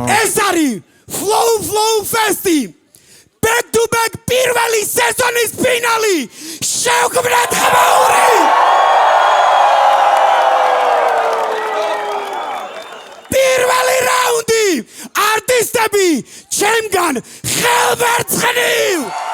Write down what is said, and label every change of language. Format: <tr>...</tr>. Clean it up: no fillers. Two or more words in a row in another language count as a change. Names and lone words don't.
<ka>ეს არის Flow Festi</ka> <en>back to back</en> <ka>პირველი სეზონის ფინალი შევქმნათ ხმაური პირველი რაუნდი არტისტები ჩემგან ხელმერცხნივ</ka>